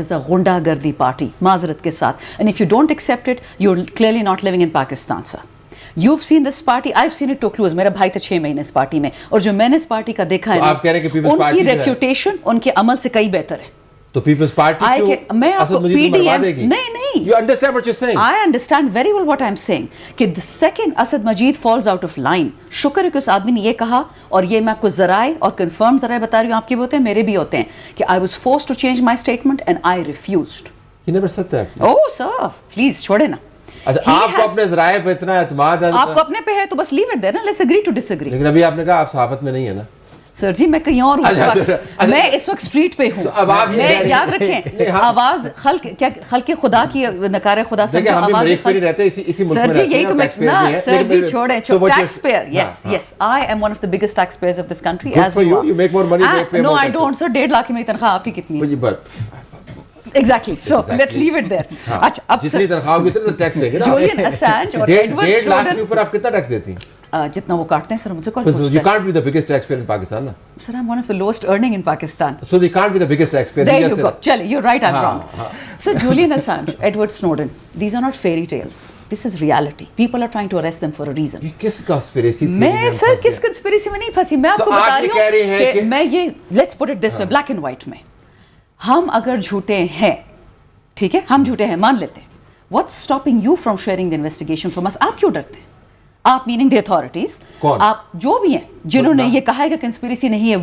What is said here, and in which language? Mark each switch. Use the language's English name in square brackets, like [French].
[English] it is a [Urdu] غنڈہ گردی party, معذرت کے ساتھ. [English] And if you don't accept it, you are clearly not living in Pakistan. Sir you have seen this party, I have seen it too close. [Urdu] میرا بھائی تھا 6 مہینے اس party میں, اور جو میں نے اس پارٹی کا دیکھا ہے ان کی ریپیوٹیشن ان کے عمل سے کئی بہتر ہے. تو پیپلز پارٹی میں آپ کو پی ڈی ایم نہیں [English] You understand what you're saying? I understand very well what I'm saying. [Urdu] کہ [English] the second [Urdu] Asad Majeed falls out of line, شکر ہے کہ اس آدمی نے یہ کہا, اور یہ میں آپ کو ذرائع اور کنفرم ذرائع بتا رہی ہوں, آپ کے بھی ہوتے ہیں میرے بھی ہوتے ہیں, کہ [English] I was forced to change my statement and I refused. He never said that. Oh sir, please [Urdu] چھوڑے نا. اچھا, آپ کو اپنے ذرائع پہ اتنا اعتماد ہے, آپ کو اپنے پہ ہے تو بس [English] leave it there [Urdu] نا, [English] let's agree to disagree. [Urdu] لیکن ابھی آپ نے کہا آپ صحافت میں نہیں ہے نا. سر جی میں کہیں اور ہوں, میں اس وقت اسٹریٹ پہ ہوں. میں یاد رکھیں, آواز خلق خدا کی, نکار خدا سے آواز. سر جی یہی تو میں, سر جی چھوڑیں, tax pair. [English] Yes yes, I am one of the biggest taxpayers of this country. No I don't sir. [Urdu] 1.5 لاکھ کی میری تنخواہ, آپ کی کتنی ہے؟ [English] Exactly. So let's leave it there. [Urdu] اچھا, اب جتنی تنخواہ ہوگی اتنا ٹیکس دیں گے نا. جولین اسانج اور ایڈورڈ سنوڈن 1.5 لاکھ کے اوپر آپ کتنا ٹیکس دیتی ہیں؟ جتنا وہ کاٹتے ہیں. سر مجھے کون پوچھتا ہے؟ [English] You can't be the biggest taxpayer in Pakistan, na? Sir, I'm one of the lowest earning in Pakistan. So you can't be the biggest taxpayer. There you go. Chale, you're right, I'm wrong. Sir, Julian Assange, Edward Snowden, these are not fairy tales. This is reality. People are trying to arrest them for a reason. [Urdu] یہ کس conspiracy theory میں سر کس conspiracy میں نہیں پھنسی, میں آپ کو بتا رہی ہوں کہ میں یہ, [English] let's put it this way, black and white [Urdu] میں, ہم اگر جھوٹے ہیں, ٹھیک ہے, ہم جھوٹے ہیں مان لیتے ہیں, [English] what's stopping you from sharing the investigation from us? [Urdu] آپ کیوں ڈرتے ہیں؟ آپ [English] meaning the authorities, [Urdu] آپ جو بھی ہیں جنہوں نے یہ کہا ہے کہ کنسپیریسی نہیں ہے.